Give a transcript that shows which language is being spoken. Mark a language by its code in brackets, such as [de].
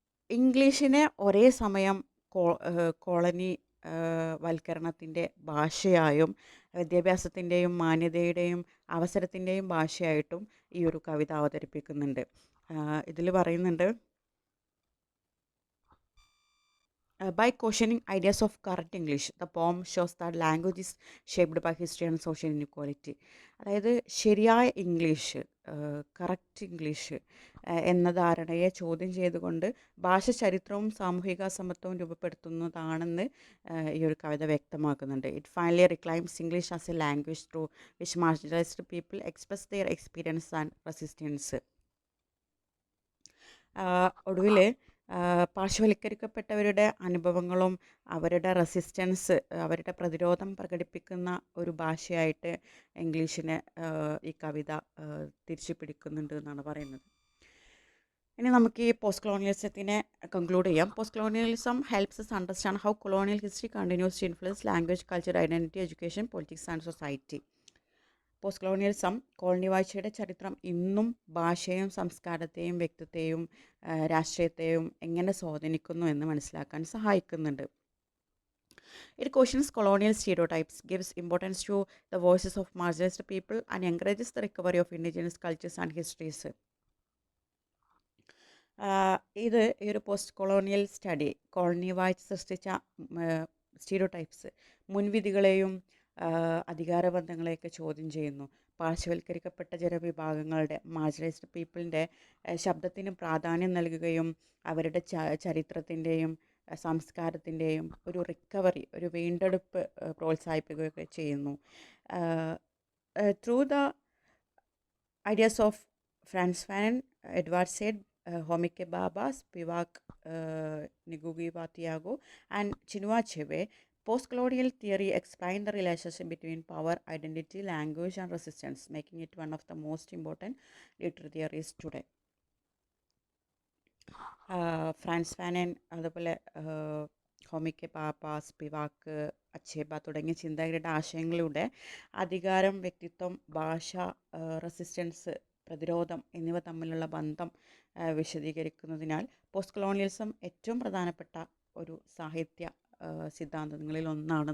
[ml] ഇംഗ്ലീഷിനെ ഒരേ സമയം കോളനി വൽക്കരണത്തിൻ്റെ ഭാഷയായും വിദ്യാഭ്യാസത്തിൻ്റെയും മാന്യതയുടെയും അവസരത്തിൻ്റെയും ഭാഷയായിട്ടും ഈ ഒരു കവിത അവതരിപ്പിക്കുന്നുണ്ട്. ഇതിൽ പറയുന്നുണ്ട്, [en] by questioning ideas of correct English, the poem shows that language is shaped by history and social inequality. [ml] അതായത് ശരിയായ ഇംഗ്ലീഷ്, കറക്റ്റ് ഇംഗ്ലീഷ് എന്ന ധാരണയെ ചോദ്യം ചെയ്തുകൊണ്ട് ഭാഷ ചരിത്രവും സാമൂഹിക സമത്വവും രൂപപ്പെടുത്തുന്നതാണെന്ന് ഈ ഒരു കവിത വ്യക്തമാക്കുന്നുണ്ട്. [en] It finally reclaims English as a language through which marginalised people express their experience and resistance. [ml] ഒടുവിൽ പാർശ്വവൽക്കരിക്കപ്പെട്ടവരുടെ അനുഭവങ്ങളും അവരുടെ റെസിസ്റ്റൻസ്, അവരുടെ പ്രതിരോധം പ്രകടിപ്പിക്കുന്ന ഒരു ഭാഷയായിട്ട് ഇംഗ്ലീഷിനെ ഈ കവിത തിരിച്ചു പിടിക്കുന്നുണ്ട് എന്നാണ് പറയുന്നത്. ഇനി നമുക്ക് ഈ പോസ്റ്റ് കൊളോണിയലിസത്തിനെ കൺക്ലൂഡ് ചെയ്യാം. [en] Post colonialism helps us understand how colonial history continues to influence language, culture, identity, education, politics and society. [ml] Post colonialism colony വാഴ്ചയുടെ ചരിത്രം ഇന്നും ഭാഷയെയും സംസ്കാരത്തെയും വ്യക്തിത്വത്തെയും രാഷ്ട്രീയത്തെയും എങ്ങനെ സ്വാധീനിക്കുന്നു എന്ന് മനസ്സിലാക്കാൻ സഹായിക്കുന്നുണ്ട്. [en] It questions colonial stereotypes, gives importance to the voices of marginalized people and encourages the recovery of indigenous cultures and histories. [ml] ഇത് ഈ ഒരു പോസ്റ്റ് കൊളോണിയൽ സ്റ്റഡി കോളനി വാഴ്ച സൃഷ്ടിച്ച സ്റ്റീരിയോടൈപ്സ്, മുൻവിധികളെയും അധികാരബന്ധങ്ങളെയൊക്കെ ചോദ്യം ചെയ്യുന്നു. പാർശ്വവൽക്കരിക്കപ്പെട്ട ജനവിഭാഗങ്ങളുടെ, മാർജിനലൈസ്ഡ് പീപ്പിളിൻ്റെ ശബ്ദത്തിന് പ്രാധാന്യം നൽകുകയും അവരുടെ ചരിത്രത്തിൻ്റെയും സംസ്കാരത്തിൻ്റെയും ഒരു റിക്കവറി, ഒരു വീണ്ടെടുപ്പ് പ്രോത്സാഹിപ്പിക്കുകയൊക്കെ ചെയ്യുന്നു. [en] through the ideas of Frans Fanon, Edward Said, Homike Baba, Spivak Ngugi wa Thiago, and Chinua Achebe, post-colonial theory explained the relationship between power, identity, language, and resistance, making it one of the most important literary theories today. [ml] France Fanon, അതുപോലെ ഹോമിക്കെ പാപ്പ, Spivak, അച്ചേബ തുടങ്ങിയ ചിന്തകരുടെ ആശയങ്ങളിലൂടെ അധികാരം, വ്യക്തിത്വം, ഭാഷ, resistance, പ്രതിരോധം എന്നിവ തമ്മിലുള്ള ബന്ധം വിശദീകരിക്കുന്നതിനാൽ പോസ്റ്റ് കൊളോണിയലിസം ഏറ്റവും പ്രധാനപ്പെട്ട ഒരു സാഹിത്യ സിദ്ധാന്തങ്ങളിൽ ഒന്നാണെന്ന്